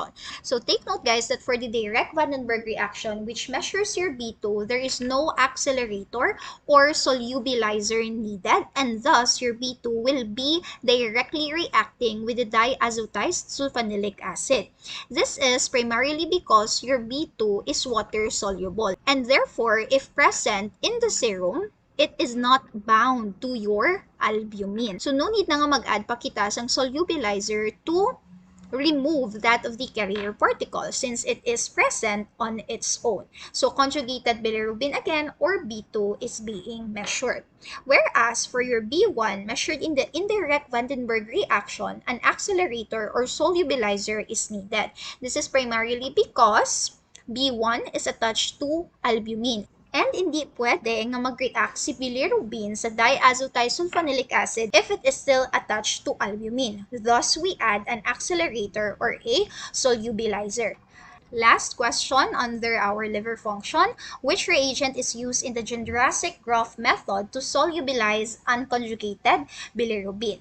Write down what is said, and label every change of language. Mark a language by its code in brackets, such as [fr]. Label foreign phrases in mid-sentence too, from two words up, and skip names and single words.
[en] So take note guys that for the direct Vandenberg reaction which measures your B2, there is no accelerator or solubilizer needed, and thus your B2 will be directly reacting with the diazotized sulfonilic acid. This is primarily because your B2 is water soluble, and therefore if present in the serum, it is not bound to your albumin. So no need [hil] na nga mag-add pa kita sang [en] solubilizer to remove that of the carrier particle since it is present on its own. So conjugated bilirubin again, or B2, is being measured. Whereas for your B1 measured in the indirect Vandenberg reaction, an accelerator or solubilizer is needed. This is primarily because B1 is attached to albumin. And [hil] hindi pwede nga mag-react si bilirubin sa [en] diazothiosulfonilic acid if it is still attached to albumin. Thus, we add an accelerator or a solubilizer. Last question under our liver function: which reagent is used in the Jędrusik-Groth method to solubilize unconjugated bilirubin?